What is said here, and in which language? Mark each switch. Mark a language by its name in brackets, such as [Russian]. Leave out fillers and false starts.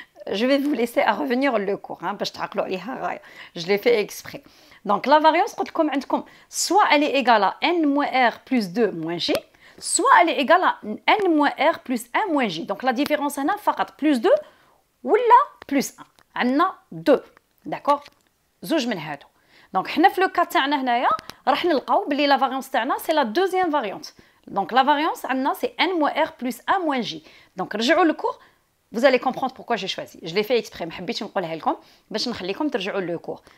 [French] Je vais vous laisser à revenir le cours. Je l'ai fait exprès. Donc, la variance, soit elle est égale à n moins r plus 2 moins j, soit elle est égale à n moins r plus 1 moins j. Donc, la différence, c'est plus 2 ou plus 1. On a 2. D'accord? [Arabic] زوج من هادو. Donc حنا في لو كا تاعنا هنايا راح نلقاو بلي لا فاريونس تاعنا سي لا دوزيام فاريونس. [French] Donc la variance عندنا c'est n moins r plus 1 moins j. Donc [Arabic] رجعوا للكور, [French] vous allez comprendre pourquoi j'ai choisi. Je l'ai fait exprès, [Arabic] ما حبيتش نقولها لكم باش نخليكم ترجعوا للكور.